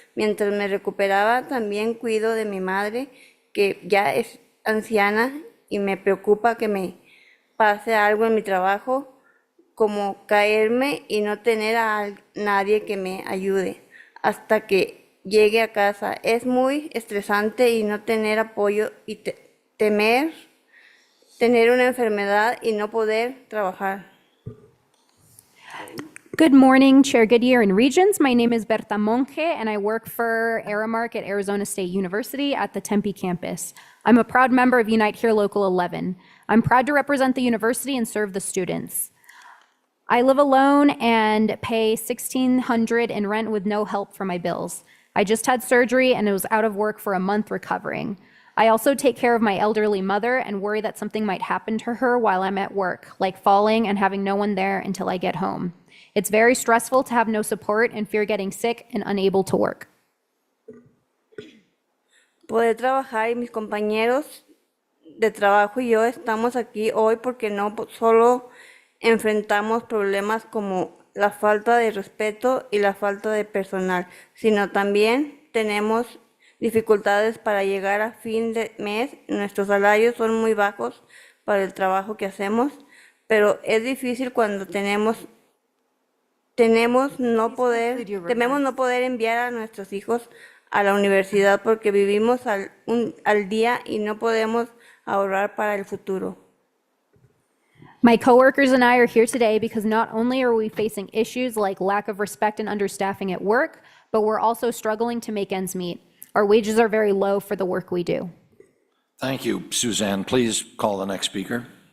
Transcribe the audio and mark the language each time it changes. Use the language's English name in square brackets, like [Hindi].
[Spanish] Mientras me recuperaba, también cuido de mi madre, que ya es anciana, y me preocupa que me pase algo en mi trabajo, como caerme y no tener a nadie que me ayude hasta que llegue a casa. Es muy estresante y no tener apoyo y temer tener una enfermedad y no poder trabajar. [English] Good morning, Chair Goodyear and Regents. My name is Berta Monge, and I work for Aramark at Arizona State University at the Tempe campus. I'm a proud member of Unite Here Local 11. I'm proud to represent the university and serve the students. I live alone and pay $1,600 in rent with no help for my bills. I just had surgery and was out of work for a month recovering. I also take care of my elderly mother and worry that something might happen to her while I'm at work, like falling and having no one there until I get home. It's very stressful to have no support and fear getting sick and unable to work. [Spanish] Poder trabajar y mis compañeros de trabajo y yo estamos aquí hoy porque no solo enfrentamos problemas como la falta de respeto y la falta de personal, sino también tenemos dificultades para llegar a fin de mes. Nuestros salarios son muy bajos para el trabajo que hacemos, pero es difícil cuando tememos no poder enviar a nuestros hijos a la universidad porque vivimos al día y no podemos ahorrar para el futuro. [English] My coworkers and I are here today because not only are we facing issues like lack of respect and understaffing at work, but we're also struggling to make ends meet. Our wages are very low for the work we do. Thank you, Suzanne. Please call the next speaker.